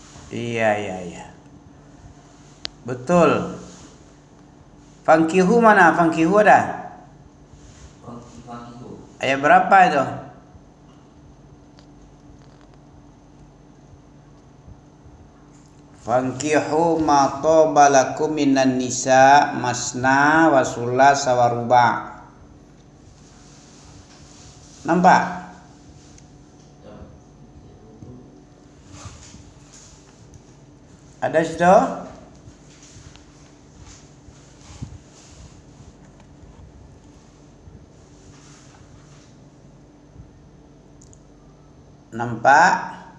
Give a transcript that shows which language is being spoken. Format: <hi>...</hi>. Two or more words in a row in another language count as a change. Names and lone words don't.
<bjn>Iya, iya, iya. Betul. Fankihu mana? Fankihu ada? Fankihu. Ayat berapa itu?</bjn> <ar>فانكحوا ما طاب لكم من النساء مثنى وثلاث ورباع'.</ar> <bjn>Nampak? Ada situ? Nampak?</bjn>